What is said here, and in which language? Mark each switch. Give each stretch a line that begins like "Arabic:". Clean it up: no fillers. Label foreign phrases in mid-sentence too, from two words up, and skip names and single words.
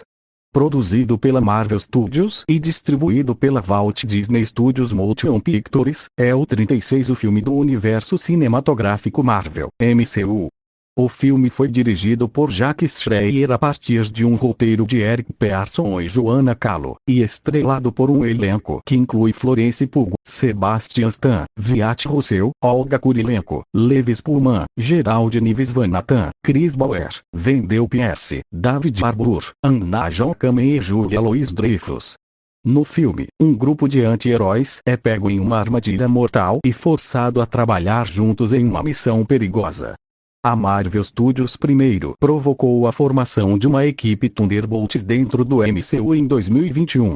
Portuguese: Produzido pela Marvel Studios e distribuído pela Walt Disney Studios Motion Pictures, é o 36º filme do universo cinematográfico Marvel, MCU. O filme foi dirigido por Jack Schreier a partir de um roteiro de Eric Pearson e Joanna Kahlo, e estrelado por um elenco que inclui Florence Pugh, Sebastian Stan, Wyatt Russell, Olga Kurylenko, Levi Spurman, Gerald Nives Van Nathan, Chris Bauer, Wendell Pierce, David Harbour, Anna John Kamen e Julia Louis-Dreyfus. No filme, um grupo de anti-heróis é pego em uma armadilha mortal e forçado a trabalhar juntos em uma missão perigosa. A Marvel Studios primeiro provocou a formação de uma equipe Thunderbolts dentro do MCU em 2021.